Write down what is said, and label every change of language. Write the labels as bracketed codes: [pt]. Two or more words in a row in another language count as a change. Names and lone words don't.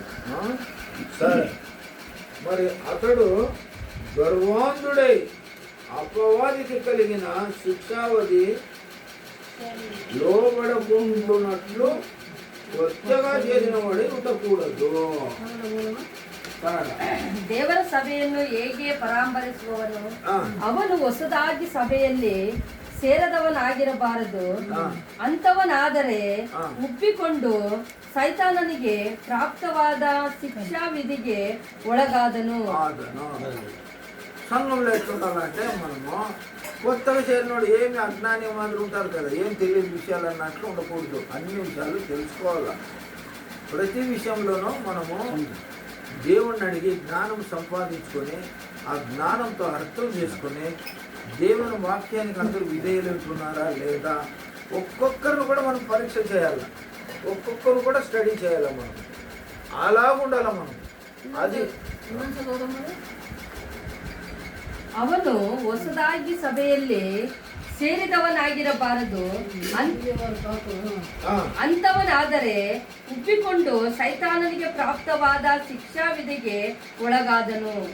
[te] సరే, మరి అతడు గర్వాంధుడై అపవాదికి కలిగిన శిక్షావధి లోబడకుంటున్నట్లు కొత్తగా చేసిన వాడి ఉండకూడదు. [kn] ದೇವರ ಸಭೆಯನ್ನು ಹೇಗೆ ಪರಾಮರ್ಶಿಸುವವನು ಅವನು ಹೊಸದಾಗಿ ಸಭೆಯಲ್ಲಿ ಸೇರದವನಾಗಿರಬಾರದು. ಅಂಥವನಾದರೆ ಉಬ್ಬಿಕೊಂಡು ಸೈತಾನನಿಗೆ ಪ್ರಾಪ್ತವಾದ ಶಿಕ್ಷಾ ವಿಧಿಗೆ ಒಳಗಾದನು. [te] సంఘంలో ఎట్లుండాలంటే మనము కొత్తగా చేరినోడు ఏమి అజ్ఞాని మాదిరి ఉంటారు కదా, ఏం తెలియని విషయాలు అన్నట్లు ఉండకూడదు. అన్ని విషయాలు తెలుసుకోవాలి. ప్రతి విషయంలోనూ మనము దేవుణ్ణి అడిగి జ్ఞానం సంపాదించుకొని ఆ జ్ఞానంతో అర్థం చేసుకొని దేవుని వాక్యానికి అందరూ విధేయులు ఉంటున్నారా లేదా ఒక్కొక్కరిని కూడా మనం పరీక్ష చేయాలి, ఒక్కొక్కరు కూడా స్టడీ చేయాలి. మనం అలా ఉండాలి. మనం అది [kn] ಅವನು ಹೊಸದಾಗಿ ಸಭೆಯಲ್ಲಿ ಸೇರಿದವನಾಗಿರಬಾರದು. ಅಂಥವನಾದರೆ ಉಬ್ಬಿಕೊಂಡು ಸೈತಾನನಿಗೆ ಪ್ರಾಪ್ತವಾದ ಶಿಕ್ಷಾ ವಿಧಿಗೆ ಒಳಗಾದನು.